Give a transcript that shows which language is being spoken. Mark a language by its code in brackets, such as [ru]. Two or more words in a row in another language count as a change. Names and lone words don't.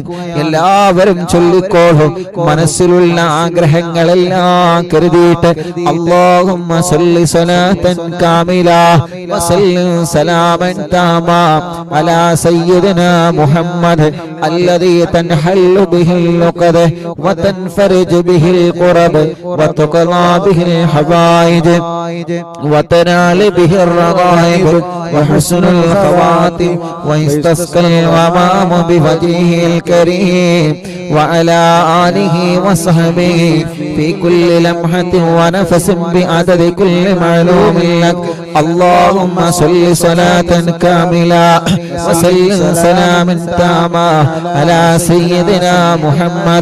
[ml] എല്ലാവരും ചൊല്ലിക്കോളും. മനസ്സിലുള്ള ആഗ്രഹങ്ങളെല്ലാം കരുതിയിട്ട് [ar] اللهم صل صلاة كاملة وسلم سلاما تاما على سيدنا محمد الذي تنحل به العقد وتنفرج به الكرب وتقضى به الحوائج وتنال به الرغائب وحسن الخواتيم ويستسقى الغمام بوجهه الكريم وعلى آله وصحبه في كل لمحة ونفس بعدد كل معلوم لك. اللهم صل صلاة كاملة وسلم سلاما تاما على سيدنا محمد